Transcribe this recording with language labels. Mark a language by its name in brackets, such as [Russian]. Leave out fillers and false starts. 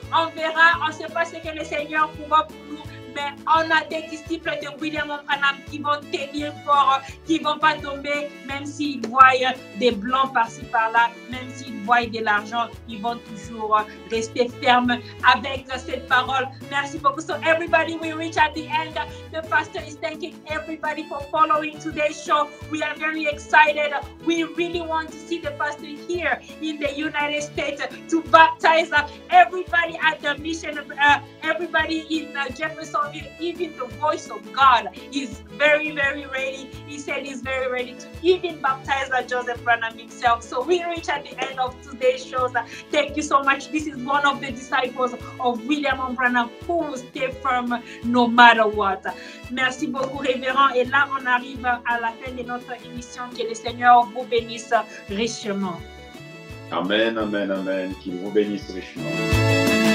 [French] On verra, on ne sait pas ce que le Seigneur pourra pour nous. Mais on a des disciples de William Branham qui vont tenir fort, qui ne vont pas tomber, même s'ils voient des blancs par-ci par-là, même s'ils voient de l'argent, ils vont toujours rester fermes avec cette parole. Merci beaucoup. [English] So everybody, we reach at the end. The pastor is thanking everybody for following today's show. We are very excited. We really want to see the pastor here in the United States to baptize everybody at the mission, everybody in Jefferson. Even the voice of God is very, very ready. He said he's very ready to even baptize Joseph Branham himself. So we reach at the end of today's shows. Thank you so much. This is one of the disciples of William Branham who will stay firm no matter what. [French] Merci beaucoup, révérend. Et là, on arrive à la fin de notre émission. Que le Seigneur vous bénisse richement. Amen, amen, amen. Qu'il vous bénisse richement.